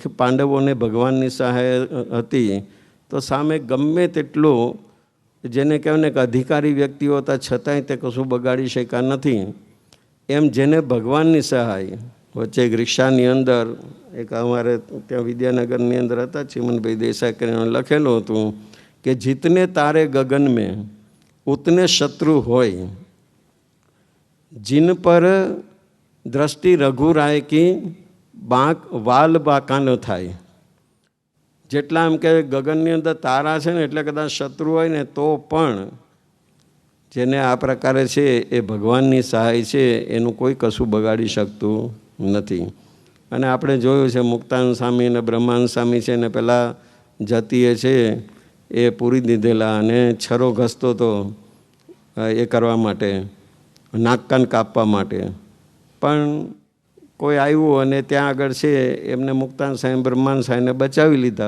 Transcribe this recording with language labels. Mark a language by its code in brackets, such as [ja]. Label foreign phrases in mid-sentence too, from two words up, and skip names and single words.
[gu] કે પાંડવોને ભગવાનની સહાય હતી તો સામે ગમે તેટલું જેને કહેવાય ને કે અધિકારી વ્યક્તિઓ હતા છતાંય તે કશું બગાડી શક્યા નથી. એમ જેને ભગવાનની સહાય, વચ્ચે એક રિક્ષાની અંદર એક અમારે ત્યાં વિદ્યાનગરની અંદર હતા ચિમનભાઈ દેસાઈ કરીને લખેલું હતું કે [hi] जितने तारे गगन में उतने शत्रु होय, जिन पर दृष्टि रघुराय की बाँक वाल बाकानो થાય. [gu] જેટલા એમ કે ગગનની અંદર તારા છે ને એટલે કદાચ શત્રુ હોય ને તો પણ જેને આ પ્રકારે છે એ ભગવાનની સહાય છે એનું કોઈ કશું બગાડી શકતું નથી. અને આપણે જોયું છે મુક્તાન સ્વામી અને બ્રહ્માન સ્વામી છે ને પેલા જતીએ છે એ પૂરી દીધેલા અને છરો ઘસતો હતો એ કરવા માટે, નાકકાન કાપવા માટે, પણ કોઈ આવ્યું અને ત્યાં આગળ છે એમને મુક્તાન સાહેબ બ્રહ્માંડ સાહેબને બચાવી લીધા.